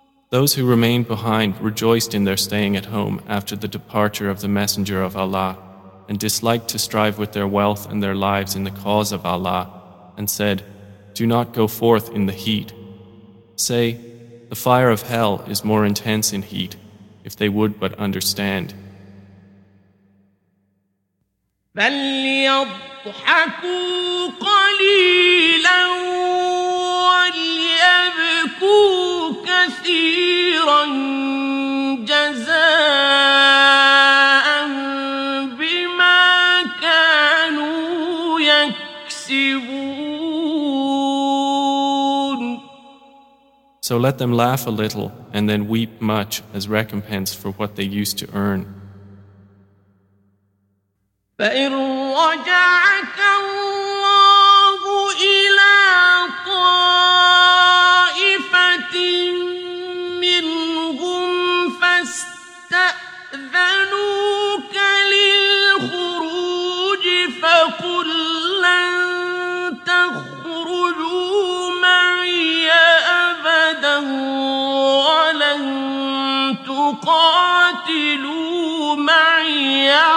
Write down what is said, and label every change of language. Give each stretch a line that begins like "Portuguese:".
English: Those who remained behind rejoiced in their staying at home after the departure of the Messenger of Allah, and disliked to strive with their wealth and their lives in the cause of Allah, and said, "Do not go forth in the heat." Say, "The fire of hell is more intense in heat, if they would but understand."
Arabic: ضحكوا قليلا وليبكوا كثيرا جزاء بما كانوا يكسبون.
English: So let them laugh a little and then weep much as recompense for what they used to earn.
Arabic: فإن رجعك الله إلى طائفة منهم فاستأذنوك للخروج فقل لن تخرجوا معي أبدا ولن تقاتلوا معي